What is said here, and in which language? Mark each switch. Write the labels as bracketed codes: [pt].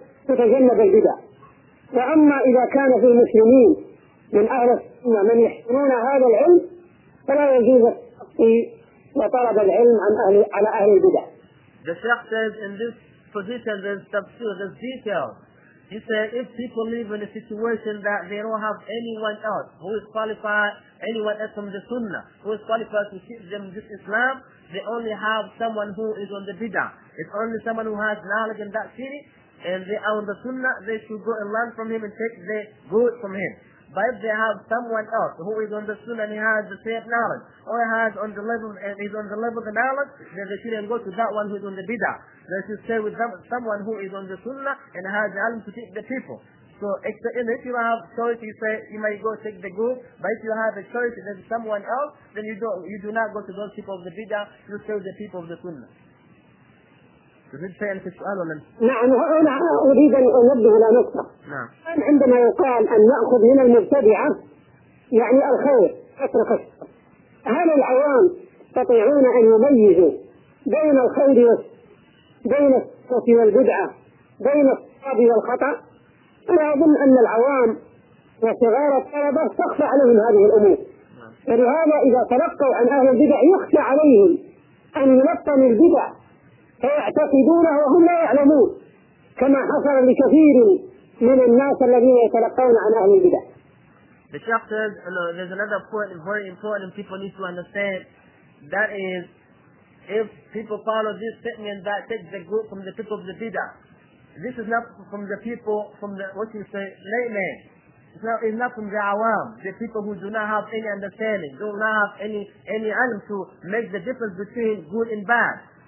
[ar] ويتجنب البدع، وأما إذا كان في المسلمين من أهل السنة من يحسنون هذا العلم فلا يجوز التفصيل وطلب العلم على أهل البدع. [en] The shaykh says in this position there's tafsir, there's detail. He said if people live in a situation that they don't have anyone else who is qualified, anyone else from the sunnah who is qualified to teach them this Islam, they only have someone who is on the bid'ah. It's only someone who has knowledge in that city and they are on the sunnah, they should go and learn from him and take the good from him. But if they have someone else who is on the sunnah and he has the same knowledge, or has on the level and is on the level of the knowledge, then they shouldn't go to that one who is on the bidah. They should stay with them, someone who is on the sunnah and has the alim to teach the people. So if you have choice, you say you might go take the good, but if you have a choice and there's someone else, then you do not go to those people of the bidah, you stay with the people of the sunnah. [ar] نعم وأنا أريد أن أنبه إلى نقطة. نعم. عندما يقال أن نأخذ من المبتدعة يعني الخير أترك الشر. هل العوام يستطيعون أن يميزوا بين الخير بين السنة والبدعة بين الصواب والخطأ؟ أنا أظن أن العوام وصغار الطلبة تخفى عليهم هذه الأمور. نعم. فلهذا إذا تلقوا عن أهل البدع يخشى عليهم أن يلقنوا البدع. فيعتقدونه وهم لا يعلمون كما حصل لكثير من الناس الذين يتلقون عن أهل البدع. [en] The Sheikh says, there's another point very important people need to understand. That is, if people follow this statement that takes the good from the people of the bidah, this is not from the people, from the, what you say, layman. It's not from the awam, the people who do not have any understanding, do not have any alim to make the difference between good and bad.